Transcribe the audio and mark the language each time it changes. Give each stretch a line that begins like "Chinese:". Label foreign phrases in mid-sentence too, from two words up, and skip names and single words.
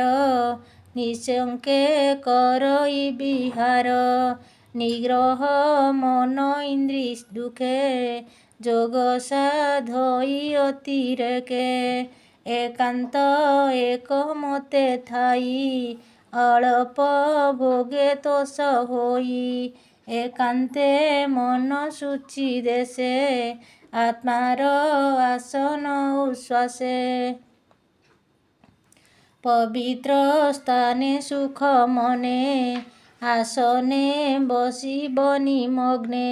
Odia: ନିଶଙ୍କେ କରଇ ବିହାର ନିଗ୍ରହ ମନ ଇନ୍ଦ୍ରି ଦୁଖେ ଯୋଗ ସାଧଇ ଅତିରେକେ ଏକାନ୍ତ ଏକ ମତେ ଥାଇ ଅଳ୍ପ ଭୋଗେ ତୋଷ ହୋଇ ଏକାନ୍ତେ ମନ ସୂଚି ଦେଶେ ଆତ୍ମାର ଆସନ ଉଶ୍ୱାସେ। ପବିତ୍ର ସ୍ଥାନେ ସୁଖ ମନେ ଆସନେ ବସିବ ନିମଗ୍ନେ।